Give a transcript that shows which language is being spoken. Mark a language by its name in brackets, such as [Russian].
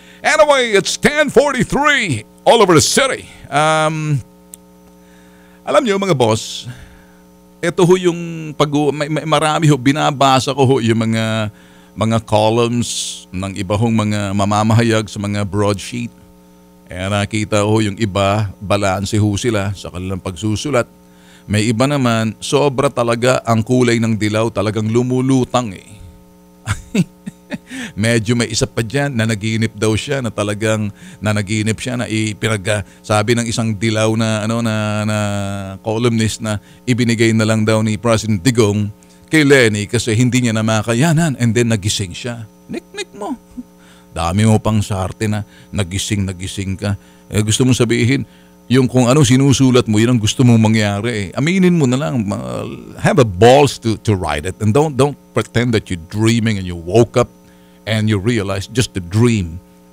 [English] Anyway, it's 10:43 all over the city. [Filipino] Alam nyo mga boss, ito ho yung marami ho, binabasa ko ho yung mga columns ng iba hong mga mamamahayag sa mga broadsheet. Nakita ho yung iba, balanse ho sila sa kanilang pagsusulat. May iba naman, sobra talaga ang kulay ng dilaw, talagang lumulutang Medyo may isa pa dyan na naginip daw siya na talagang nanaginip siya na sabi ng isang dilaw na na columnist na ibinigay na lang daw ni President Digong kay Lenny kasi hindi niya na makayanan, and then nagising siya. Nik mo. Dami mo pang sarte na nagising ka. Gusto mong sabihin yung kung ano sinusulat mo, yun ang gusto mong mangyari. Aminin mo na lang, [English] have a balls to write it, and don't pretend that you're dreaming and you woke up and you realize just a dream.